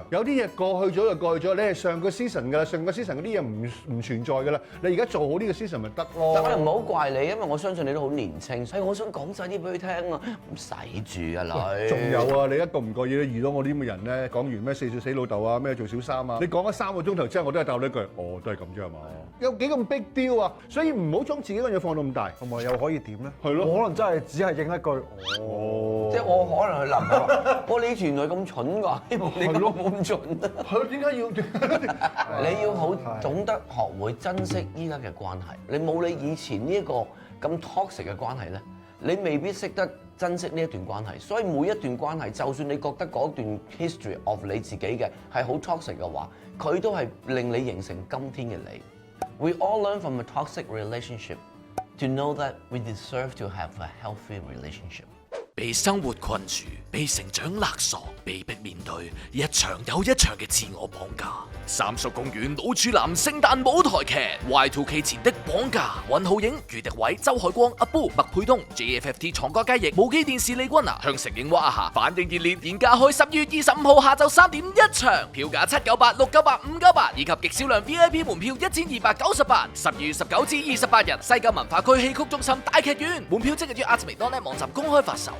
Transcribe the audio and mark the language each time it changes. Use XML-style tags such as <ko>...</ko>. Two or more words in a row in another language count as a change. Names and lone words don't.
<yue>有啲嘢過去咗就過去咗，你係上個 season 㗎啦，上個 season 嗰啲嘢唔存在㗎啦，你而家做好呢個 season 咪得咯。但我又唔好怪你，因為我相信你都好年青，所以我想講晒啲俾佢聽啊，唔使住啊女。仲有啊，你一個唔覺意咧遇到我啲咁嘅人咧，講完咩4歲死老豆啊，咩做小三啊，你講咗3個鐘頭之後，我都係答你一句，都係咁啫係嘛？有幾咁</yue> <en>big deal</en> <yue>啊？所以唔好將自己嗰樣放到咁大，同埋又可以點咧？係咯，我可能真係只係應一句即係我可能去男朋友話，你以前原來咁蠢㗎，希望你咁冇咁蠢啊！係咯，點解要？你要好懂得學會珍惜依家嘅關係。你冇你以前呢一個咁 toxic 嘅關係咧，你未必識得珍惜呢一段關係。所以每一段關係，就算你覺得嗰段</yue> <en>history of</en> <yue>你自己嘅係好 toxic 嘅話，佢都係令你形成今天嘅你。</yue> <en>We all learn from a toxic relationship to know that we deserve to have a healthy relationship.</en> <yue>被生活困住，被成長勒索，被迫面對一場又一場嘅自我綁架。三叔公園老處男聖誕舞台劇 Y2K 前的綁架，尹浩影、余迪偉、周海光、阿 Boo、麥沛東、JFFT 藏歌雞翼、無記電視李君娜、向成影畫下，反應熱烈，現價開10月25號下晝3點1場，票價798、698、598，以及極少量 VIP 門票1298。12月19至28日，西九文化區戲曲中心大劇院，門票即日於ArtsVido.net 網站公開發售。</yue>